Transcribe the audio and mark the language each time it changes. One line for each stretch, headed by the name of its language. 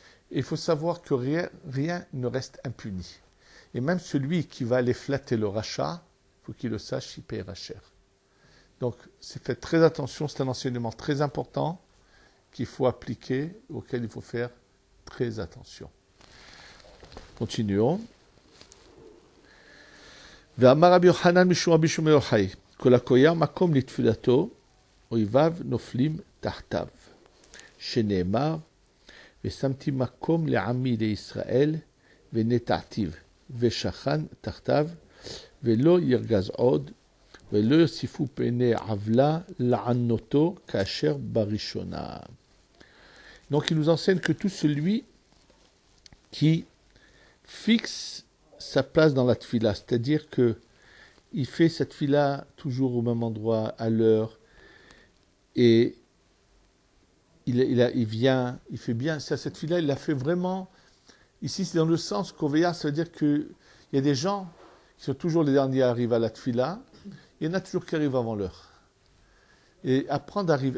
French: Et il faut savoir que rien ne reste impuni. Et même celui qui va aller flatter le rachat, il faut qu'il le sache, il paiera cher. Donc, faites très attention, c'est un enseignement très important qu'il faut appliquer, auquel il faut faire très attention. Continuons.
Hebrew: ואמר רבי יוחנן משום רבי שמעון בר יוחאי, כל הקוים מקום לתפילתו, אויביו נופלים תחתיו. שנאמר, ושמתי מקום לעמי לישראל, ונטעתיו, ושכן תחתיו, ולא ירגז עוד, ולא יוסיפו פני עוולה לענותו כאשר בראשונה.
French: Donc il nous enseigne que tout celui qui fixe sa place dans la tfila, c'est-à-dire que il fait cette tfila toujours au même endroit, à l'heure, et il vient, il fait bien, cette tfila, il l'a fait vraiment, ici c'est dans le sens qu'Oveya, ça veut dire qu'il y a des gens qui sont toujours les derniers à arriver à la tfila, il y en a toujours qui arrivent avant l'heure. Et apprendre à arriver.